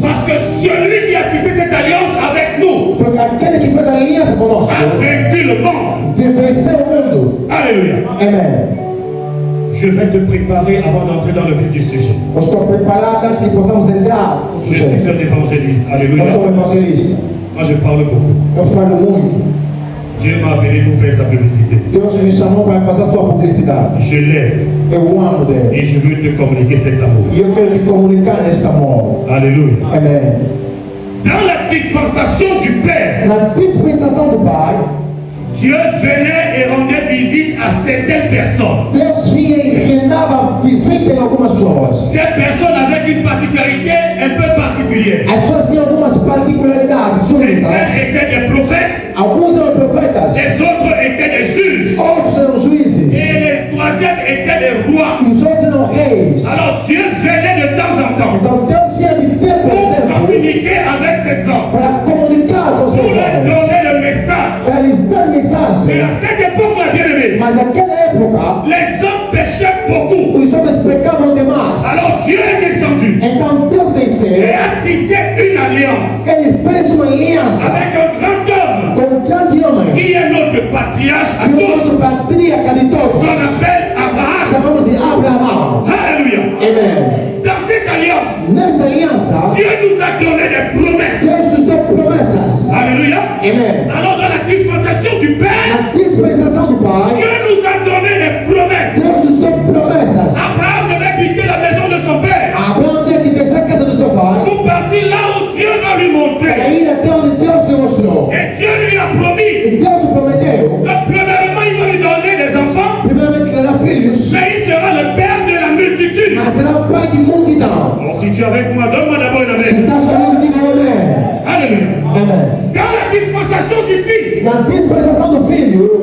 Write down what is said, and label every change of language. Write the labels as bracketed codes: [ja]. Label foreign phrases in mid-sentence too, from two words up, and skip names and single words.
[fr] Parce que celui qui a tissé cette alliance avec nous [pt] Porque aquele que fez a aliança conosco [fr] a vaincu le monde. [pt] venceu o mundo. [fr] Alléluia. [pt] Amém. [fr] Je vais te préparer avant d'entrer dans le vif du sujet. [pt] Eu estou preparado antes que possamos entrar no [fr] Je suis [pt] sujeito. [fr] un évangéliste. [pt] Eu [fr] Alléluia. [pt] sou evangelista. [fr] Moi, je parle beaucoup. [pt] Eu falo muito. [fr] Dieu m'a appelé pour faire sa publicité. [pt] Deus me chamou para fazer a sua publicidade. [fr] Je l'aime [pt] Eu amo Deus. [fr] et je veux te communiquer cet amour. [pt] E eu quero te comunicar neste amor. [fr] Alléluia. [pt] Amém. [fr] Dans la dispensation du Père, [pt] Na dispensação do Pai, [fr] Dieu venait et rendait visite à certaines personnes. [pt] Deus vinha e rendava visita em algumas pessoas. [fr] Ces personnes avec une particularité un peu particulière. [pt] As pessoas tinham algumas particularidades [fr] Certains [pt] súbitas. [fr] étaient des prophètes, [pt] Alguns eram profetas, [fr] les autres étaient des juges [pt] outros eram juízes, [fr] et les troisièmes étaient des rois. [pt] e os outros eram reis. [fr] Alors Dieu venait de temps en temps [pt] Então Deus vinha de tempo [fr] pour [pt] em tempo [fr] communiquer avec ces hommes, [pt] para comunicar com [fr] pour [pt] seus [fr] leur [pt] homens, [fr] donner le message. [pt] para lhes dar [fr] Et [pt] mensagem. [fr] à cette époque-là, bien aimé, [pt] Mas naquela época, [fr] les hommes péchaient beaucoup. [pt] os homens pecavam demais. [fr] Alors Dieu est descendu [pt] Então Deus [fr] et [pt] desceu, [fr] a tissé une alliance [pt] ele fez uma aliança [fr] avec un grand homme [pt] com um grande homem, [fr] qui est notre patriarche à [pt] que o [fr] tous, [pt] nosso patriarca de todos, [fr] qu'on appelle Abraham. [pt] chamamos de Abraão. [fr] Alléluia. [pt] Amém. [fr] Dans cette alliance, [pt] Nessa aliança, [fr] Dieu nous a donné des promesses. [pt] Deus nos deu promessas. [fr] Alléluia. [pt] Amém. [fr] Alors dans la dispensation du Père, [pt] Na dispensação do Pai, [fr] Dieu nous a donné des promesses. [pt] Deus nos deu promessas. [fr] Abraham devait quitter la maison de son père [pt] Abraão teve que deixar a casa do seu pai [fr] pour partir là où Dieu va lui [pt] para [fr] montrer. [pt] ir até onde Deus se mostrou. [fr] Et Dieu lui a promis [pt] E Deus lhe prometeu, [fr] que premièrement il va lui donner des enfants, [pt] primeiramente, que dará filhos, [fr] mais il sera le père de la multitude. [pt] mas será o pai de multidão. [fr] Alors si tu es avec moi, donne-moi d'abord une [pt] Se [fr] amen. [pt] está chamando, diga amém. [fr] Alléluia. [pt] Amém. [fr] Dans la dispensation du Fils, [pt] Na dispensação do Filho,